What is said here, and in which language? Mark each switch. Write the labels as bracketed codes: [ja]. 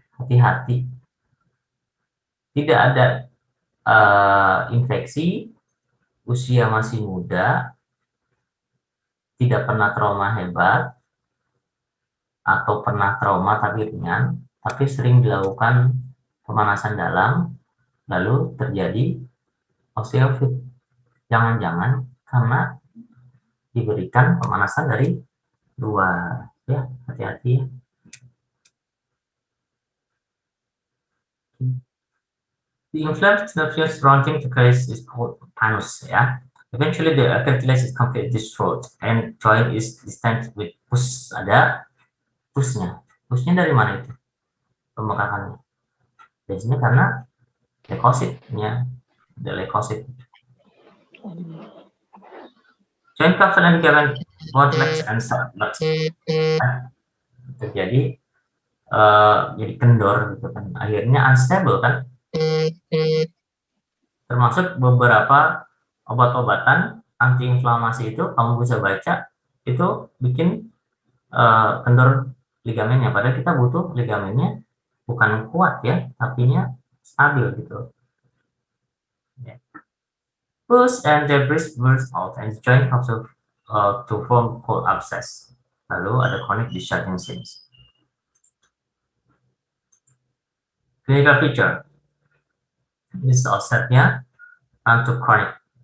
[id] Hati-hati, tidak ada infeksi, usia masih muda, tidak pernah trauma hebat, atau pernah trauma tapi ringan, tapi sering dilakukan pemanasan dalam, lalu terjadi osteofit. Jangan-jangan karena diberikan pemanasan dari luar, ya, hati-hati. [en] The inflamed surface surrounding the cartilage is called panus, ya. Eventually the cartilage is completely destroyed and joint is distended with pus. [id] Ada pusnya. Pusnya dari mana itu? Pembekakannya. Biasanya karena leukositnya, the leukosit. [en] Joint capsule and ligament both flex and sublux. [id] Terjadi jadi kendor gitu kan. Akhirnya unstable kan. Termasuk beberapa obat-obatan antiinflamasi itu kamu bisa baca itu bikin kendor ligamennya, padahal kita butuh ligamennya bukan kuat ya, tapinya stabil gitu. [en] Pus and debris burst out and joint capsule to form cold abscess. [id] Lalu ada chronic discharging signs. [en] Clinical feature. This onsetnya to chronic.